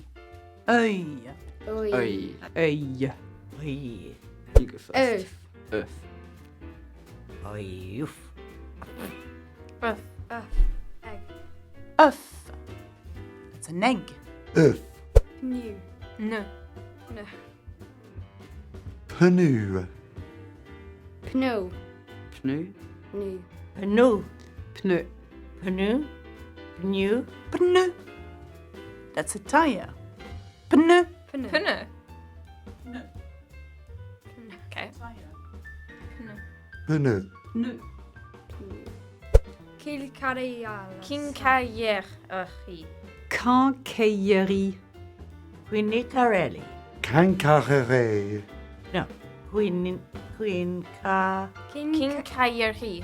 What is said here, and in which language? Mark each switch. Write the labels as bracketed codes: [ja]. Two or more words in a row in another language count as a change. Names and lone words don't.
[fr] Œil. Oil. Œil. Œil. Œil. [en] You go first. Earth. Earth. [fr] Œil. [en] Egg. [fr] Œuf. [en] That's an egg. [fr] Œuf. [en] New. No. No. [fr] PNEU. Pneu. Pneu. [en] New. [fr] Pneu. Pneu. Pneu. Pneu. Pneu. [en] That's a tire. [fr] Pneu. Pneu. Pneu. [en] Okay. [fr] Pneu. Pneu. Quincaillerie. Quincaillerie. Quincaillerie. QUINCAILLERIE. No. Quincaillerie. Quincaillerie.